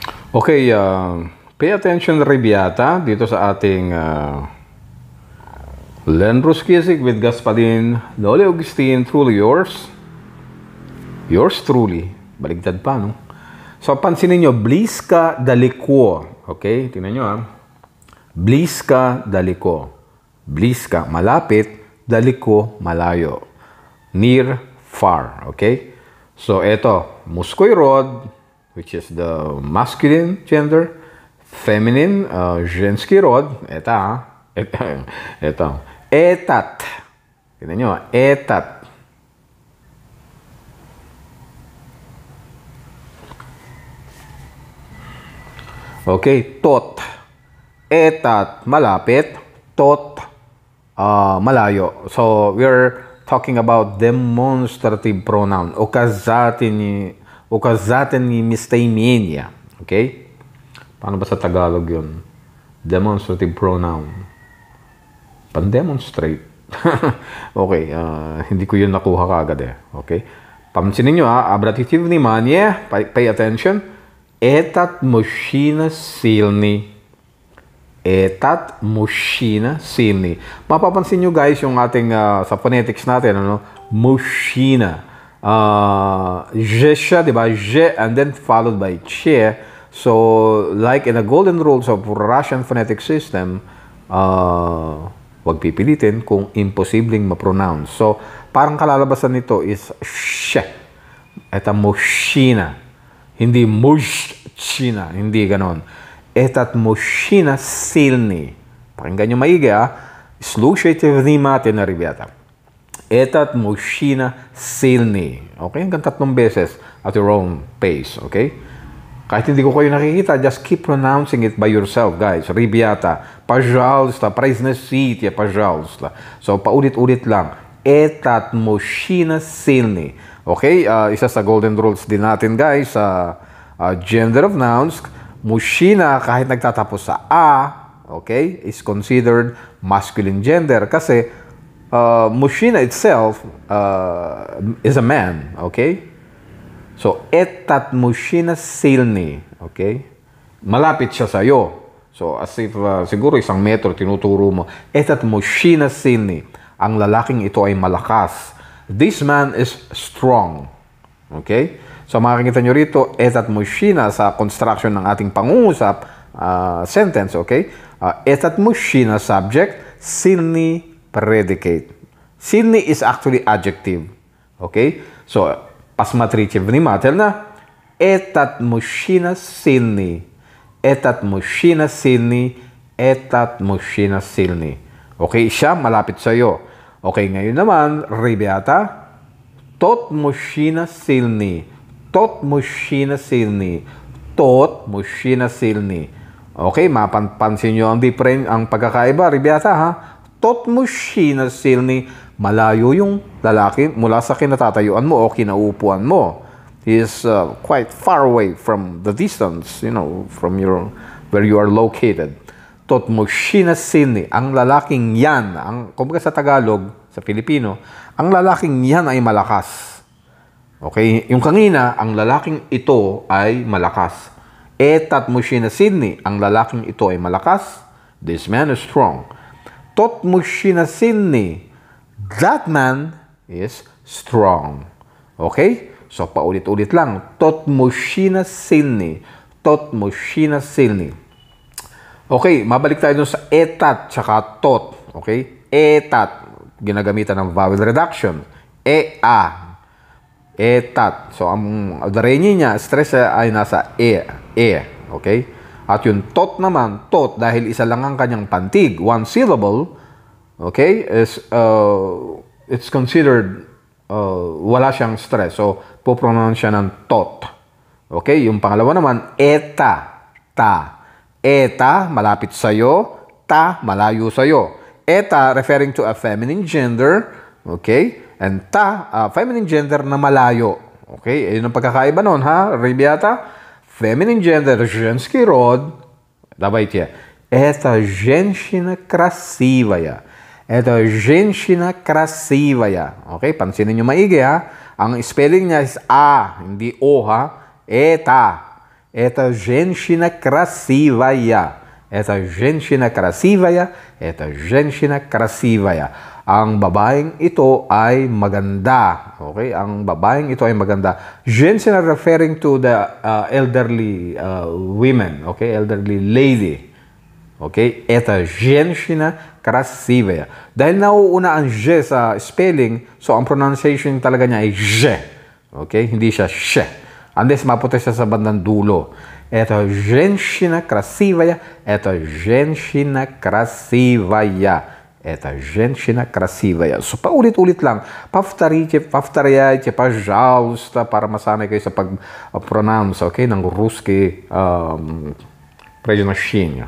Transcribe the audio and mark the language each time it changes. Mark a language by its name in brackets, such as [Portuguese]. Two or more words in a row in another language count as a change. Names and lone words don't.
[Filipino] Okay, [English] pay attention [Filipino] Ribiata dito sa ating Len Ruskisig with Gaspadin, Loli Augustine, [English] truly yours. Yours truly. [Filipino] Baligtad pa, no? So, pansinin nyo, [Russian] близко далеко. [Filipino] Okay, tingnan nyo [Russian] Близко далеко. [Filipino] Bliska, malapit. Daliko, malayo. [English] Near, far. Okay? So, eto, [Russian] мужской род, [English] which is the masculine gender, feminine, [Russian] женский род, это, этот, [Filipino] tingnan nyo, [Russian] этот. Okay, tot, этот, [Filipino] malapit, tot, malayo. [English] So, we're talking about demonstrative pronoun, [Russian] uказательные местоимения. [English] Okay? [Filipino] Paano ba sa Tagalog yun? [English] Demonstrative pronoun. Pan-demonstrate. [Filipino] Okay, hindi ko yun nakuha kaagad Okay? Pansinin nyo [Russian] обратите внимание, [English] pay attention. [Russian] Этот мужчина сильный. Этот мужчина сильный. [Filipino] Mapapansin nyo guys yung ating sa phonetics natin, Мужчина. Je siya, diba? [English] Je, and then followed by che. So, like in the golden rules of Russian phonetic system, [Filipino] wag pipilitin kung imposibleng ma-pronounce. So, parang kalalabasan nito is she. [Russian] Эта мужчина. [Filipino] Hindi mushina. Hindi ganon. [Russian] Этот мужчина сильный. Pakinggan nyo maigi, Слушайте внимательно, ребята. Этот мужчина сильный. [English] Okay? [Filipino] Hanggang 3 beses [English] at your own pace. [Filipino] Okay? Kahit hindi ko kayo nakikita, [English] just keep pronouncing it by yourself, guys. [Russian] Ребята, пожалуйста, произносите, пожалуйста. [Filipino] So, paulit-ulit lang. [Russian] Этот мужчина сильный. [English] Okay? [Filipino] Isa sa [English] golden rules [Filipino] din natin, guys, sa [English] gender of nouns. [Russian] Mужчина, [Filipino] kahit nagtatapos sa okay, is considered masculine gender. Kasi, мужчина [English] itself is a man, [Filipino] okay? [English] So, [Russian] этот мужчина сильный, [English] okay? [Filipino] Malapit siya sa'yo. So, [English] as if [Filipino] siguro 1 metro tinuturo mo. [Russian] Этот мужчина сильный. [Filipino] Ang lalaking ito ay malakas. [English] This man is strong. Okay? So, [Filipino] makikita nyo rito, [Russian] этот мужчина [Filipino] sa construction ng ating pangungusap sentence, [English] okay? [Russian] Этот мужчина subject, сильный predicate. [English] Сильный is actually adjective. Okay? So, [Russian] посмотрите внимательно. Этот мужчина сильный. Этот мужчина сильный. Этот мужчина сильный. [English] Okay? [Filipino] Siya malapit sa'yo. Okay, ngayon naman, [Russian] ребята, тот мужчина сильный. Тот мужчина сильный. Тот мужчина сильный. [Filipino] Okay, mapansin nyo ang pagkakaiba, [Russian] ребята, Tot mужчина сильный, [Filipino] malayo yung lalaki mula sa kinatatayuan mo o kinaupuan mo. [English] He is quite far away from the distance, from where you are located. [Russian] Tot mужчина сильный, [Filipino] ang lalaking yan, kumbaga sa Tagalog, sa Filipino, ang lalaking yan ay malakas. [English] Okay? [Filipino] Yung kanina, ang lalaking ito ay malakas. [Russian] Этот мужчина сильный, [Filipino] ang lalaking ito ay malakas. [English] This man is strong. [Russian] Тот мужчина сильный. [English] That man is strong. Okay? So, [Filipino] paulit-ulit lang. [Russian] Тот мужчина сильный. Тот мужчина сильный. [Filipino] Okay, mabalik tayo dun sa etat tsaka tot. Okay? Etat, ginagamitan ng vowel reduction. [Russian] E-a. Etat. [English] So, [Filipino] ang dareni niya, stress ay nasa e. Okay? At yung tot naman, tot, dahil isa lang ang kanyang pantig, [English] one syllable, okay, is, it's considered, [Filipino] wala siyang stress. So, po-pronounce siya ng tot. Okay, yung pangalawa naman, eta, ta. Eta, malapit sa'yo, ta, malayo sa'yo. [English] Eta, referring to a feminine gender, okay, and ta, feminine gender na malayo. [Filipino] Okay, yun ang pagkakaiba nun, [Russian] ребята? [English] Feminine gender, [Russian] женский род. Давайте. Это женщина красивая. Это женщина красивая. Okay? Pansinin nyo maigi, Ang spelling niya is A, hindi O, Eta. Это женщина красивая. Это женщина красивая. Это женщина красивая. [Filipino] Ang babaeng ito ay maganda. [English] Okay? [Filipino] Ang babaeng ito ay maganda. [English] Женщина referring to the elderly women. Okay? Elderly lady. [Russian] Okay? Это женщина красивая. [Filipino] Dahil nauuna ang je sa spelling, so ang pronunciation talaga niya ay je. Okay? Hindi siya she. Unless mapunta siya sa bandang dulo. [Russian] Это женщина красивая. Это женщина красивая. Это женщина красивая. [Filipino] So, paulit-ulit lang. [Russian] Повторяйте, пожалуйста, [Filipino] para masanay kayo sa pag-pronounce, okay, ng [Russian] русский произношение.